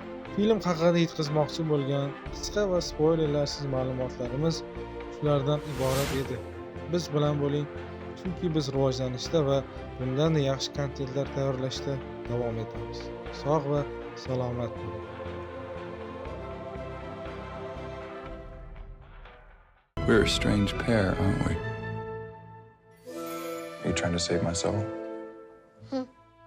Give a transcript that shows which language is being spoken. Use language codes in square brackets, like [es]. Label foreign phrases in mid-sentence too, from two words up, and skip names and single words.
[uz] Film haqida yetkazmoqchi bo'lgan qisqa va spoilerlarsiz ma'lumotlarimiz shulardan iborat edi. Biz bilan bo'ling, chunki biz rivojlanishda va bundan yaxshi kontentlar tayyorlashda davom etamiz. Sog' va salomat bo'ling. [en] We're a strange pair, aren't we? Are you trying to save my soul?